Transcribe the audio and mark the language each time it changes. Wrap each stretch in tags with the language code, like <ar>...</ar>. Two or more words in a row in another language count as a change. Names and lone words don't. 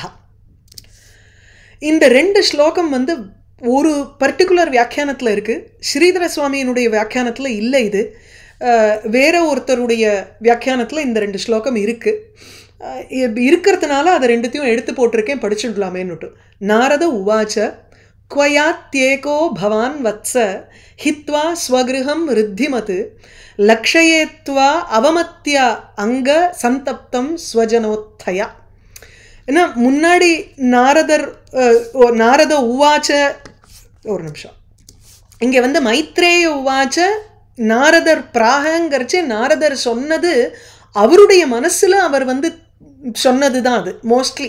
<ta>இந்த ரெண்டு ஸ்லோகம் வந்து ஒரு பர்டிகுலர் வியாக்கியானத்தில் இருக்குது. ஸ்ரீதர சுவாமியினுடைய வியாக்கியானத்தில் இல்லை. இது வேற ஒருத்தருடைய வியாக்கியானத்தில் இந்த ரெண்டு ஸ்லோகம் இருக்குது. இருக்கிறதுனால அதை ரெண்டுத்தையும் எடுத்து போட்டிருக்கேன், படிச்சுடலாமேன்னுட்டு.</ta> <sa>नारद उवाच क्वयात्येको भवान् वत्स हित्वा स्वगृहं ऋद्धिमत् लक्षयेत्वा अवमत्य अंग संतप्तं स्वजनोत्थया.</sa> <ta>ஏன்னா முன்னாடி</ta> <sa>नारद उवाच,</sa> <ta>ஒரு நிமிஷம், இங்கே வந்து</ta> <sa>मैत्रेय उवाच</sa> <ta>நாரதர் பிராகங்கிறச்சு நாரதர் சொன்னது அவருடைய மனசில் அவர் வந்து சொன்னது தான் அது மோஸ்ட்லி.</ta>